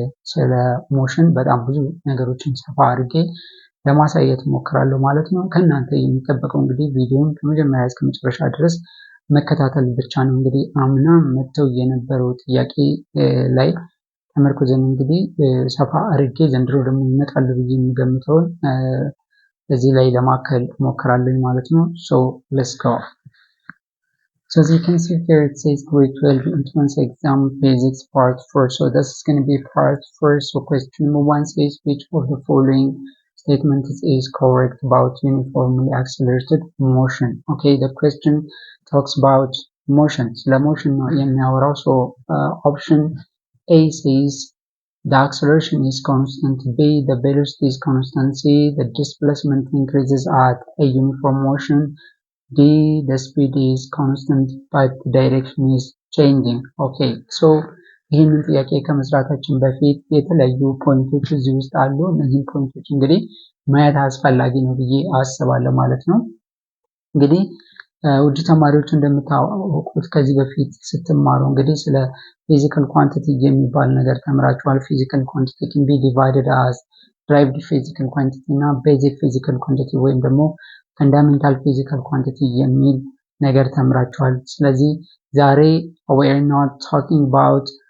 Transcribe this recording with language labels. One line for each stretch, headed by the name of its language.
Amharic: ስለ ሞሽን በጣም ብዙ ነገሮችን ሰፋ አድርጌ ለማሳየት ሞክራለሁ ማለት ነው። ከእናንተ የሚጠበቀው እንግዲህ ቪዲዮን ከመጀመሪያ እስከ መጨረሻ ድረስ መከታተል ብቻ ነው። እንግዲህ አምና መጥተው የነበረው ጥያቄ ላይ ተመርኩዘን እንግዲህ ሰፋ አድርጌ ዘንድሮ ደግሞ ይመጣሉ ብዬ የሚገምተውን እዚህ ላይ ለማከል ሞክራለሁ ማለት ነው።
English: ሶ ሌትስ ጎ. So as you can see here, it says grade 12 entrance exam physics part 4. So this is going to be part 4. So question number 1 says which of the following statements is correct about uniformly accelerated motion. Okay, the question talks about motion. So the motion so option A says the acceleration is constant, B the velocity is constant, C the displacement increases at a uniform motion, D the speed is constant but the direction is changing. Okay, so
Amharic: ይህንን ጥያቄ ከመስራታችን በፊት የተለያዩ ፖይንቶች እዚህ ውስጥ አሉ። እነዚህ ፖይንቶች እንግዲህ ማየት አስፈላጊ ነው ብዬ አስባለሁ ማለት ነው። እንግዲህ ውድ ተማሪዎች እንደምታውቁት ከዚህ በፊት ስትማሩ እንግዲህ ስለ ፊዚካል ኳንቲቲ የሚባል ነገር ተምራችኋል። ፊዚካል ኳንቲቲ
English: can be divided as derived physical quantity
Amharic: እና
English: basic physical quantity
Amharic: ወይም ደግሞ ፈንዳሜንታል ፊዚካል ኳንቲቲ የሚል ነገር ተምራችኋል። ስለዚህ ዛሬ
English: we are not talking about